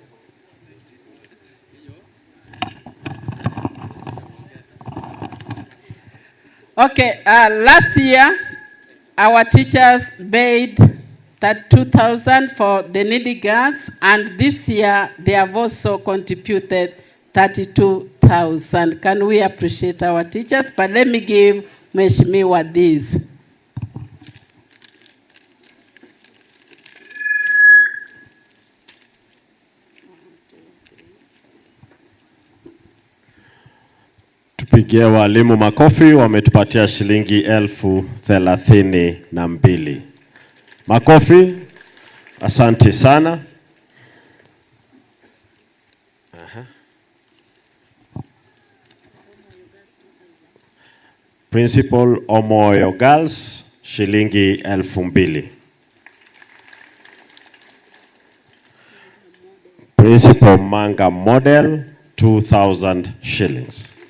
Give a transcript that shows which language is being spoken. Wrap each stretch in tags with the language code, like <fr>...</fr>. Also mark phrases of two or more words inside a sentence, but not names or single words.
<en>Okay, last year our teachers paid that 2,000 for the needy girls, and this year they have also contributed 32,000. Can we appreciate our teachers? But let me give Mheshimiwa this.</en> <sw>Tupigie walimu makofi, wametupatia shilingi 32,000. Makofi. Asante sana. Principal Omoyo Girls, shilingi 2,000.</sw> <en>Principal Manga Model, 2,000 shillings.</en>